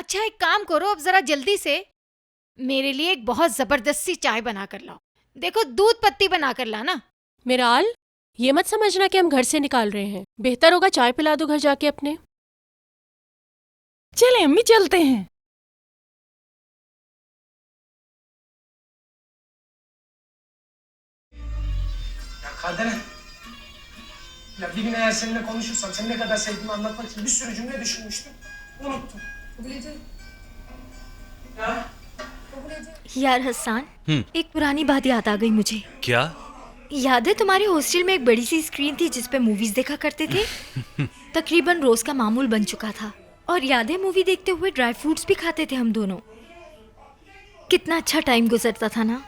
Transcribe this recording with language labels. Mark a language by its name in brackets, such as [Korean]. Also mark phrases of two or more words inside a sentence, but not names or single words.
[Urdu] اچھا ایک کام کرو، اب ذرا جلدی سے میرے لیے ایک بہت زبردست سی چائے بنا کر لاؤ. دیکھو دودھ پتی بنا کر لانا. میرال، یہ مت سمجھنا کہ ہم گھر سے نکال رہے ہیں، بہتر ہوگا چائے پلا دو گھر جا کے اپنے. چلیں امی چلتے ہیں. [Turkish] Kader, ya bir gün eğer seninle konuşursam, seni ne kadar sevdiğimi anlatmak için bir sürü cümle düşünmüştüm, unuttum. Kabul ederim. Ya? [Urdu] یار حسن، ایک پرانی بات یاد آ گئی مجھے. کیا? یاد ہے تمہارے ہاسٹل میں ایک بڑی سی اسکرین تھی جس پہ موویز دیکھا کرتے تھے? تقریباً روز کا معمول بن چکا تھا۔ اور یاد ہے مووی دیکھتے ہوئے [English] dry fruits [Urdu] بھی کھاتے تھے ہم دونوں. کتنا اچھا ٹائم گزرتا تھا نا.